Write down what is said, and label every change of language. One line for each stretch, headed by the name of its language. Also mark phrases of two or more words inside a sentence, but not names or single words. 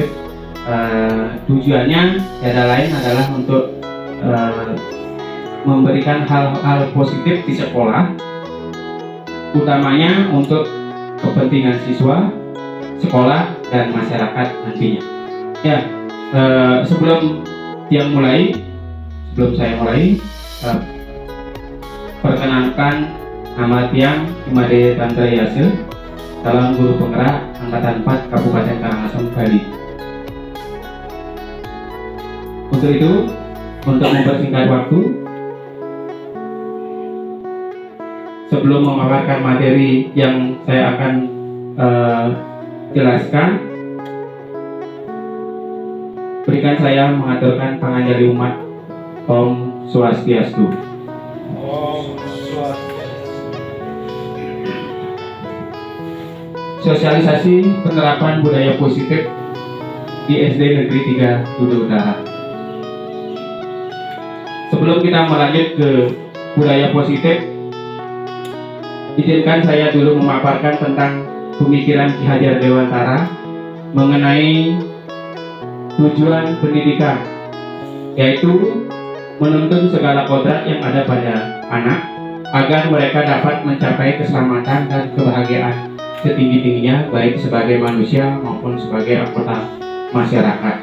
Indonesian: Tujuannya tiada lain adalah untuk memberikan hal-hal positif di sekolah, utamanya untuk kepentingan siswa, sekolah, dan masyarakat nantinya. Ya, sebelum saya mulai, perkenalkan nama tiang Imade Tantra Yase, calon guru penggerak angkatan 4 Kabupaten Karangasem, Bali. Untuk itu, untuk mempersingkat waktu, sebelum memaparkan materi yang saya akan jelaskan, berikan saya mengaturkan panganjali umat.
Balinese: Om Swastiastu. Om Swastiastu.
Indonesian: Sosialisasi penerapan budaya positif di SD Negeri 3 Duda Utara. Sebelum kita melanjut ke budaya positif, izinkan saya dulu memaparkan tentang pemikiran Ki Hajar Dewantara mengenai tujuan pendidikan, yaitu menuntun segala kodrat yang ada pada anak agar mereka dapat mencapai keselamatan dan kebahagiaan setinggi-tingginya, baik sebagai manusia maupun sebagai anggota masyarakat.